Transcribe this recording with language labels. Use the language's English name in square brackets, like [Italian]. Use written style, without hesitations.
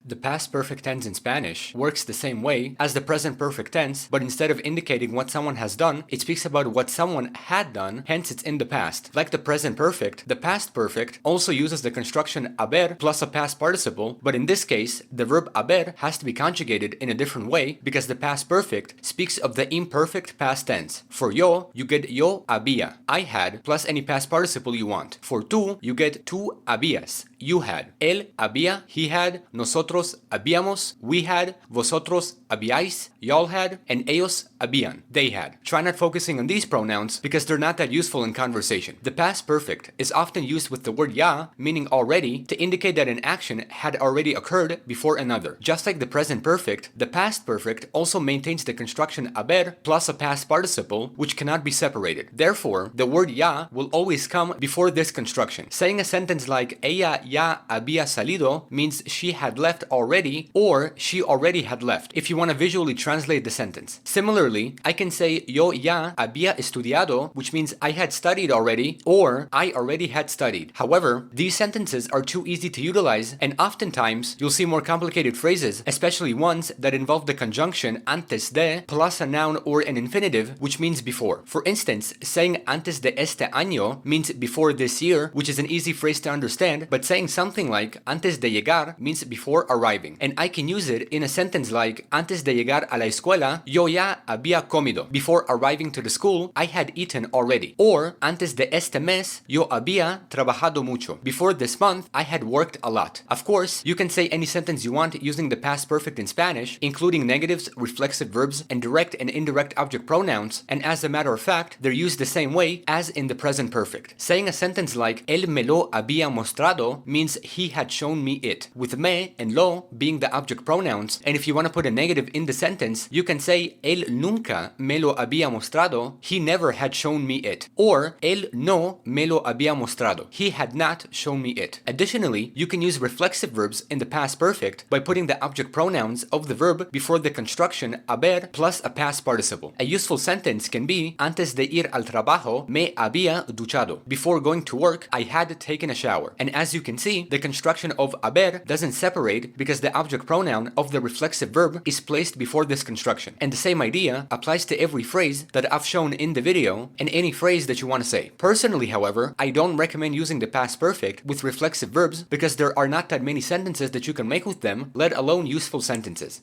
[English] The past perfect tense in Spanish works the same way as the present perfect tense, but instead of indicating what someone has done, it speaks about what someone had done, hence it's in the past. Like the present perfect, the past perfect also uses the construction haber plus a past participle, but in this case, the verb haber has to be conjugated in a different way because the past perfect speaks of the imperfect past tense. For yo, you get [Spanish] yo había, [English] I had, plus any past participle you want. For tú, you get [Spanish] tú habías, [English] you had. [Spanish] Él había, [English] he had, [Spanish] nosotros habíamos, [English] we had, [Spanish] vosotros habíais, [English] y'all had, and [Spanish] ellos habían, [English] they had. Try not focusing on these pronouns because they're not that useful in conversation. The past perfect is often used with the word ya, meaning already, to indicate that an action had already occurred before another. Just like the present perfect, the past perfect also maintains the construction haber plus a past participle, which cannot be separated. Therefore, the word ya will always come before this construction. Saying a sentence like [Spanish] ella ya había salido [English] means she had left already, or she already had left, if you want to visually translate the sentence. Similarly, I can say [Spanish] yo ya había estudiado, [English] which means I had studied already, or I already had studied. However, these sentences are too easy to utilize, and oftentimes you'll see more complicated phrases, especially ones that involve the conjunction antes de plus a noun or an infinitive, which means before. For instance, saying [Spanish] antes de este año [English] means before this year, which is an easy phrase to understand, but saying something like [Spanish] antes de llegar [English] means before arriving. And I can use it in a sentence like [Spanish] antes de llegar a la escuela, yo ya había comido. [English] Before arriving to the school, I had eaten already. [Spanish] Or antes de este mes, yo había trabajado mucho. [English] Before this month, I had worked a lot. Of course, you can say any sentence you want using the past perfect in Spanish, including negatives, reflexive verbs, and direct and indirect object pronouns, and as a matter of fact, they're used the same way as in the present perfect. Saying a sentence like [Spanish] él me lo había mostrado [English] means he had shown me it, with me and lo being the object pronouns, and if you want to put a negative in the sentence, you can say [Spanish] él nunca me lo había mostrado, [English] he never had shown me it, or [Spanish] él no me lo había mostrado, [English] he had not shown me it. Additionally, you can use reflexive verbs in the past perfect by putting the object pronouns of the verb before the construction haber plus a past participle. A useful sentence can be [Spanish] antes de ir al trabajo me había duchado. [English] Before going to work, I had taken a shower. And as you can see, the construction of haber doesn't separate because the object pronoun of the reflexive verb is placed before this construction. And the same idea applies to every phrase that I've shown in the video and any phrase that you want to say. Personally, however, I don't recommend using the past perfect with reflexive verbs because there are not that many sentences that you can make with them, let alone useful sentences.